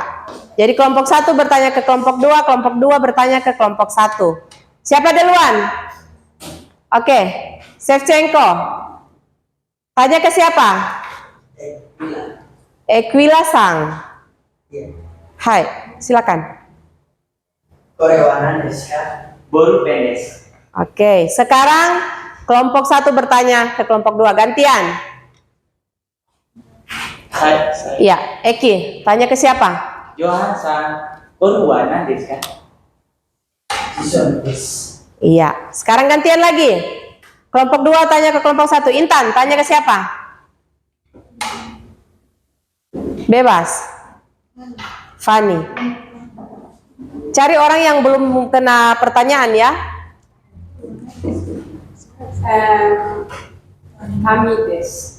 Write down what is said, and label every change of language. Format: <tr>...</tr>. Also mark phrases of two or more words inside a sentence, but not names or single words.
<id>Jadi kelompok 1 bertanya ke kelompok 2, kelompok 2 bertanya ke kelompok 1. Siapa duluan? Oke, Shevchenko. Tanya ke siapa? Equila Sang. Hai, silakan.</id> <ja>これは何ですか? ボールペンです.</ja> <id>Oke, sekarang kelompok 1 bertanya ke kelompok 2, gantian. Hai. Iya, Eki, tanya ke siapa?</id> <ja>ヨハンさん、これは何ですか? 辞書です.</ja> <id>Iya, sekarang gantian lagi. Kelompok 2 tanya ke kelompok 1. Intan, tanya ke siapa? Bebas. Fani. Cari orang yang belum kena pertanyaan ya.</id> <ja>紙です.</ja>